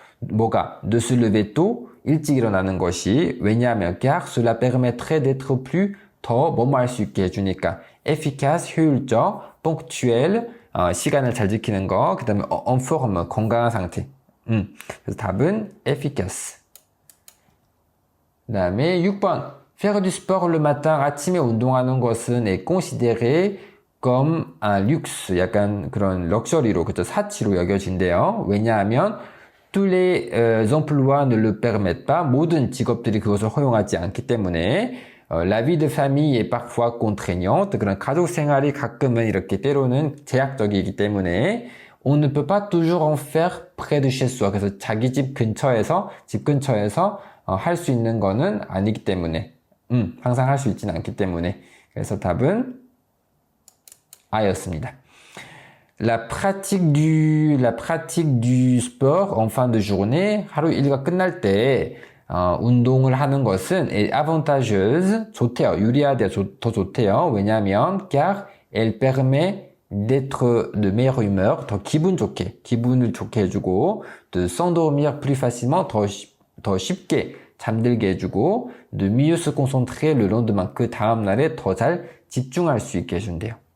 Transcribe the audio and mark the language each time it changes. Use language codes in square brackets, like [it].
[ko] 뭐가 [fr] de se lever tôt, [ko] 일찍 일어나는 것이 왜냐하면 [fr] car cela permettrait d'être plus [ko] 더 뭐뭐 할 수 있게 해주니까 efficace, 효율적, [fr] ponctuel, [ko] 시간을 잘 지키는 거, 그 다음에 [fr] en forme, [ko] 건강한 상태. 그래서 답은 efficace. 그 다음에 6번. [fr] Faire du sport le matin, [ko] 아침에 운동하는 것은 [fr] est considéré comme un luxe, [ko] 약간 그런 럭셔리로, 그쵸, 사치로 여겨진대요. 왜냐하면 [fr] tous les emplois ne le permettent pas, [ko] 모든 직업들이 그것을 허용하지 않기 때문에 [fr] la vie de famille est parfois contraignante, [ko] 그런 가족 생활이 가끔은 이렇게 때로는 제약적이기 때문에 [fr] on ne peut pas toujours en faire près de chez soi, [ko] 그래서 자기 집 근처에서 할 수 있는 거는 아니기 때문에 항상 할 수 있지는 않기 때문에 그래서 답은 A였습니다. [fr] La pratique du sport en fin de journée, [ko] 하루 일과 끝날 때 운동을 하는 것은 [fr] est avantageuse, [ko] 좋대요. 유리하대요. 더 좋대요. 왜냐하면 [fr] car elle permet d'être de meilleure humeur, [ko] 더 기분을 좋게 해주고 [fr] de s'endormir plus facilement, [ko] 더 쉽게 잠들게 해주고 [fr] de mieux se concentrer le lendemain, [ko] 그 다음날에 더 잘 집중할 수 있게 해준대요.